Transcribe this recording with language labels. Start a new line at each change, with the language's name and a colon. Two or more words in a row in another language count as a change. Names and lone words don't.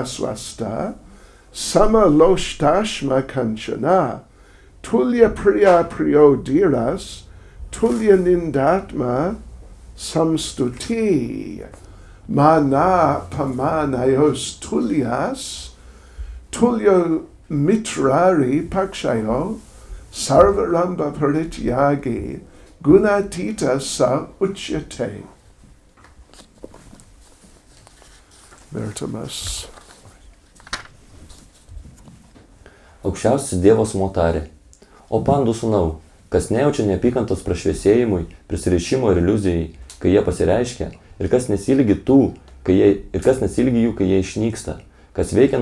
Sanskrit: स्वस्थः, समलोष्टाश्म काञ्चनः, तुल्य प्रिया प्रियो धीरः, तुल्य निन्दात्म संस्तुतिः, मान अपमानयोः तुल्यः, तुल्यो मित्रारि पक्षयोः, सर्वारम्भ परित्यागी, गुणातीतः स उच्यते.
Lithuanian: Vertimus. Aukščiausias Dievas motarė, o pandų sūnau, kas nejaučia neapykantos prašviesėjimui, prisirišimo ir iliuzijai, kai jie pasireiškia, ir kas nesilgi jų, kai jie išnyksta, kas veikiant